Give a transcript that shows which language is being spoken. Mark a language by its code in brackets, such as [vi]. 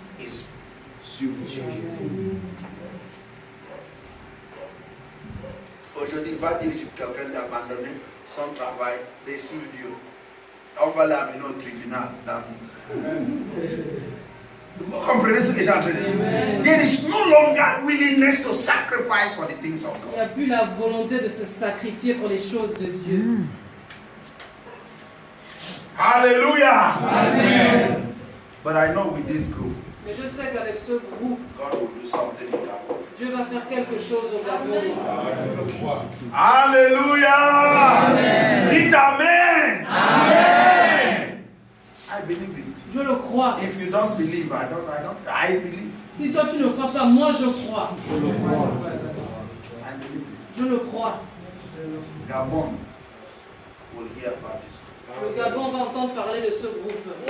[fr] et suivre Dieu. Aujourd'hui, va dire quelqu'un d'abandonner son travail et suivre Dieu. On va l'amener au tribunal. Vous comprenez ce que j'ai en train de dire? [en] There is no longer willingness to sacrifice for the things of [fr] Il n'y a [en] God. [fr] plus la volonté de se sacrifier pour les choses de Dieu. Hallelujah. Amen. [en] But I know with this group, [fr] Mais je sais qu'avec ce groupe, [en] God will do something in Gabon. [fr] Dieu va faire quelque chose au Gabon. Hallelujah. Amen. Dites Amen. [en] Amen. I believe it. [fr] Je le crois. [en] If you don't believe, I believe. [fr] Si toi tu ne crois pas, moi je crois. [en] I believe it. [fr] Je le crois. [en] Gabon will hear about this. [fr] Le Gabon va entendre parler de ce groupe.